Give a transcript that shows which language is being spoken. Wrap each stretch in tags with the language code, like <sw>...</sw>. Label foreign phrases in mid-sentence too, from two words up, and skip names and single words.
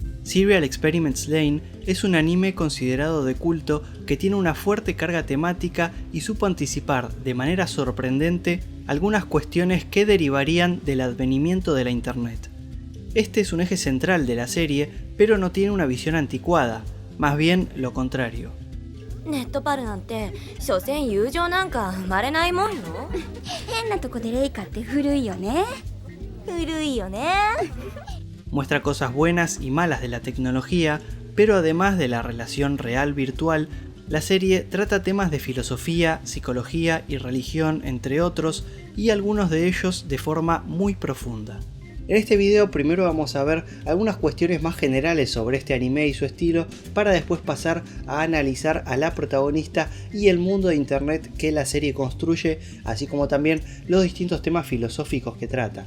<es>Serial Experiments Lain es un anime considerado de culto que tiene una fuerte carga temática y supo anticipar de manera sorprendente algunas cuestiones que derivarían del advenimiento de la internet. Este es un eje central de la serie, pero no tiene una visión anticuada, más bien lo contrario.</es> <ja>ネットパルなんて所詮友情なんか生まれないもんよ。変なとこでレイカって古いよね。古いよね。</ja> <es>Muestra cosas buenas y malas de la tecnología, pero además de la relación real-virtual, la serie trata temas de filosofía, psicología y religión, entre otros, y algunos de ellos de forma muy profunda. En este video primero vamos a ver algunas cuestiones más generales sobre este anime y su estilo, para después pasar a analizar a la protagonista y el mundo de internet que la serie construye, así como también los distintos temas filosóficos que trata.</es>